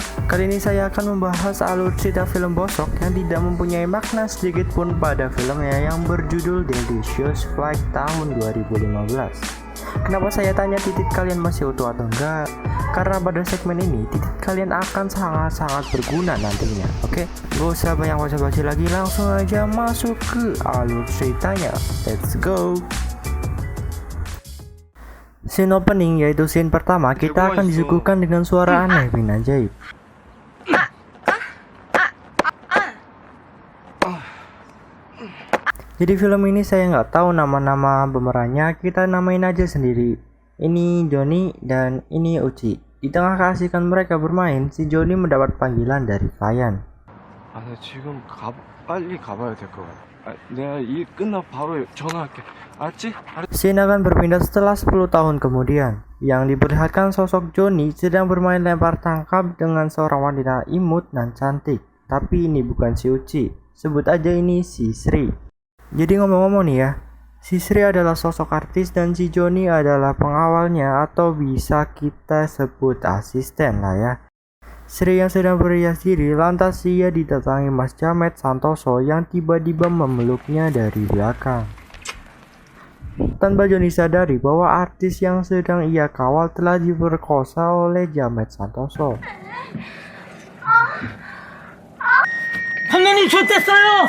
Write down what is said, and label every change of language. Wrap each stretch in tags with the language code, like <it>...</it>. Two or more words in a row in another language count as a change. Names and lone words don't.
<id>Kali ini saya akan membahas alur cerita film Bosok yang tidak mempunyai makna sedikit pun pada filmnya yang berjudul Delicious Flight tahun 2015. Kenapa saya tanya titik kalian masih utuh atau enggak? Karena pada segmen ini titik kalian akan sangat-sangat berguna nantinya. Oke, gak usah banyak basa-basi lagi, langsung aja masuk ke alur ceritanya.</id> <en>Let's go. Scene opening,</en> <id>yaitu scene pertama, kita akan disuguhkan dengan suara aneh bin ajaib. Jadi film ini saya nggak tahu nama-nama pemerannya, kita namain aja sendiri. Ini Johnny dan ini Uchi. Di tengah keasikan mereka bermain, si Johnny mendapat panggilan dari klien.</id> <ko>지금 빨리 가봐야 될 것 같아. 내가 일 끝나고 바로 전화할게. 알았지?</ko> <id>Scene akan berpindah setelah 10 tahun kemudian. Yang diperlihatkan sosok Johnny sedang bermain lempar tangkap dengan seorang wanita imut dan cantik. Tapi ini bukan si Uchi. Sebut aja ini si Sri. Jadi ngomong-ngomong nih ya, si Sri adalah sosok artis dan si Johnny adalah pengawalnya atau bisa kita sebut asisten lah ya. Sri yang sedang berhias diri, lantas ia didatangi Mas Jamet Santoso yang tiba-tiba memeluknya dari belakang. Tanpa Johnny sadari bahwa artis yang sedang ia kawal telah diperkosa oleh Jamet Santoso.</id> <ko>감독님 좋댔어요!</ko>